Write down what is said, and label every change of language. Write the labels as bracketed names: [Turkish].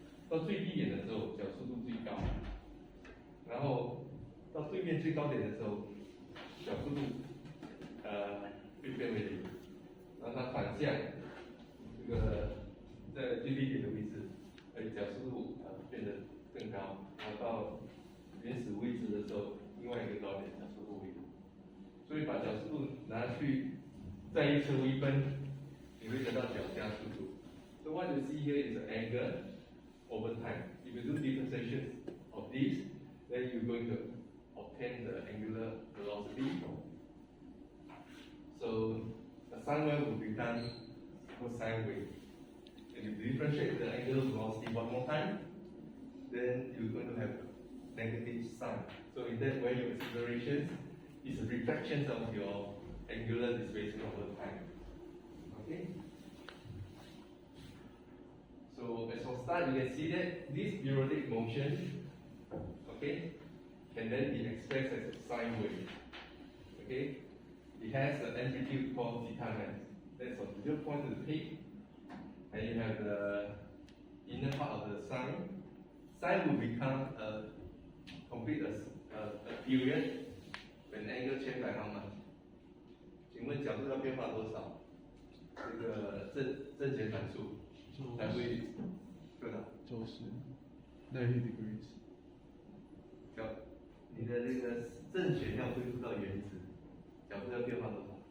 [Chinese] 到最低点的时候，角速度最高，然后到对面最高点的时候，角速度会变为零，然后它反向这个在最低点的位置，角速度变得更高，然后到原始位置的时候，另外一个高点角速度为零，所以把角速度拿去再一车微分，你会得到角加速度。 [English] So what you see here is the angle over time. If you do differentiation of this, then you're going to obtain the angular velocity. So the sine wave will become cosine wave. And if you differentiate the angular velocity one more time, then you're going to have negative sign. So in that way, your acceleration is a reflection of your angular displacement over time. Okay? So as for start, you can see that this periodic motion, okay, can then be expressed as a sine wave. Okay? It has an amplitude called theta max. That's from the point to the peak. And you have the inner part of the sine. Sine will become a complete a period when angle change by how much? [Chinese] 请问角度要变化多少？这个正弦函数才会多少？周时 [English] 90 degrees。 [Chinese] 你的这个正弦要恢复到原值，角度要变化多少？